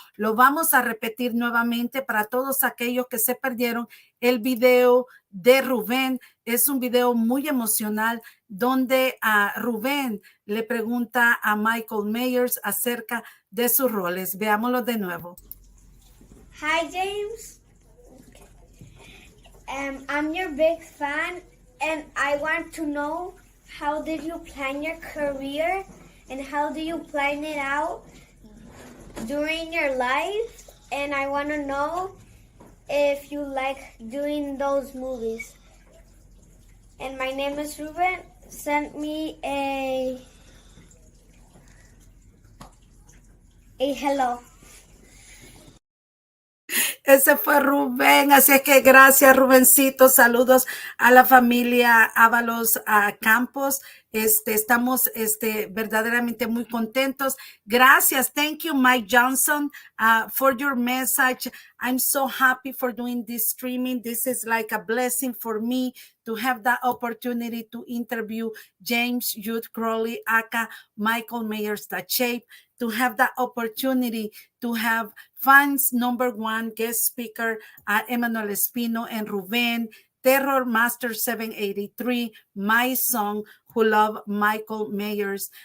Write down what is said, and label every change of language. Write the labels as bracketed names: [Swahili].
[Spanish] Lo vamos a repetir nuevamente para todos aquellos que se perdieron el video de Rubén. Es un video muy emocional donde Rubén le pregunta a Michael Myers acerca de sus roles. Veámoslo de nuevo. [English] Hi, James. I'm your big fan, and I want to know, how did you plan your career, and how do you plan it out during your life? And I want to know if you like doing those movies. and my name is Ruben, sent me a hello. [Spanish] Ese fue Rubén, así es que gracias Rubencito, saludos a la familia Ábalos Campos. Estamos verdaderamente muy contentos. Gracias, [English] thank you Mike Johnson for your message. I'm so happy for doing this streaming. This is like a blessing for me to have that opportunity to interview James Jude Courtney, aka Michael Myers, the shape, to have that opportunity to have fans number one guest speaker, Emmanuel Espino and Ruben, Terror Master 783, my son who love Michael Myers.